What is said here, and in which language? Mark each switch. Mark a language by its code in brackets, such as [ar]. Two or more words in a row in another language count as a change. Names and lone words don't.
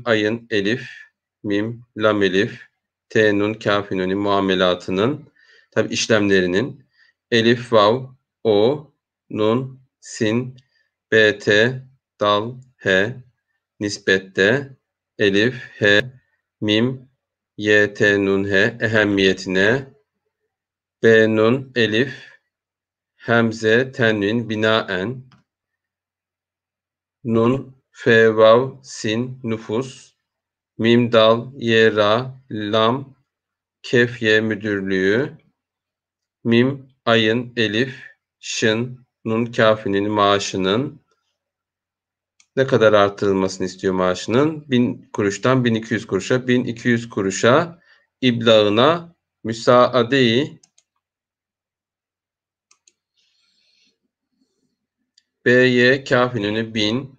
[tr] ayın, elif, mim, lam, elif, t, nun, kaf, nuni muamelatının tabi işlemlerinin elif, vav, o, nun, sin, bt, dal, he, nispette, elif, he, mim, yt, nun, he ehemmiyetine b, nun, elif, hemze, tenvin, binaen, nun, fe, vav, sin, nüfus, mim, dal, ye, ra, lam, kef, ye müdürlüğü, mim, ayın, elif, şın, nun, kafinin maaşının ne kadar artırılmasını istiyor maaşının? 1000 kuruştan 1200 kuruşa, 1200 kuruşa iblağına müsaade-i Y, kâfin önü 1000.